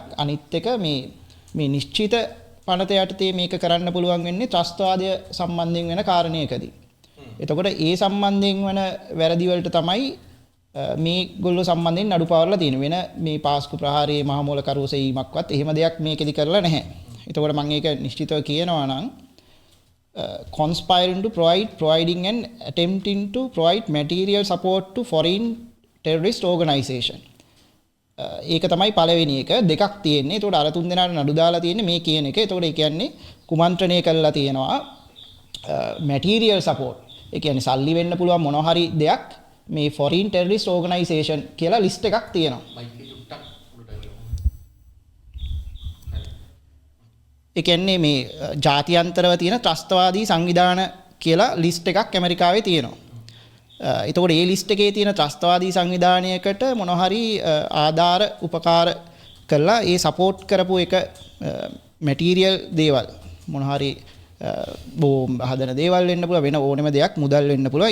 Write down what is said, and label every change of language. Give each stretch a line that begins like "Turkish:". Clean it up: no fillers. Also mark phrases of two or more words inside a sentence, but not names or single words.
Sinhala: අනිත් එක මේ නිශ්චිත පනත යටතේ මේක කරන්න පුළුවන් වෙන්නේ ත්‍රස්තවාදය සම්බන්ධයෙන් වෙන කාරණයකදී. එතකොට ඒ සම්බන්ධයෙන් වෙන වැරදි වලට තමයි මේ ගොල්ලෝ සම්බන්ධයෙන් නඩු පවර්ලා තියෙන. වෙන මේ පාස්කු ප්‍රහාරයේ මහමූල කරුව සෙවීමක්වත් එහෙම දෙයක් මේකෙදි කරලා නැහැ. එතකොට මම ඒක නිශ්චිතව කියනවා නම්
English: conspiring to providing and attempting to provide material support to foreign terrorist organization.
Sinhala: ඒක තමයි පළවෙනි එක. දෙකක් තියෙන්නේ. එතකොට අර තුන් දෙනාට නඩු දාලා තියෙන්නේ මේ කියන එක. එතකොට ඒ කියන්නේ කුමන්ත්‍රණය කළා තියෙනවා
English: material support.
Sinhala: ඒ කියන්නේ සල්ලි වෙන්න පුළුවන් මොනවා හරි දෙයක් මේ
English: foreign terrorist organization
Sinhala: කියලා ලිස්ට් එකක් තියෙනවා. ඒ කියන්නේ මේ ජාත්‍යන්තරව තියෙන ත්‍රස්තවාදී සංවිධාන කියලා ලිස්ට් එකක් ඇමරිකාවේ තියෙනවා. එතකොට මේ ලිස්ට් එකේ තියෙන ත්‍රස්තවාදී සංවිධානයකට මොනවා හරි ආධාර උපකාර කළා ඒ සපෝට් කරපු එක මැටීරියල් දේවල් මොනවා හරි බෝම්බ හදන දේවල් වෙන්න පුළුවන් වෙන ඕනෙම දෙයක් මුදල් වෙන්න පුළුවන්.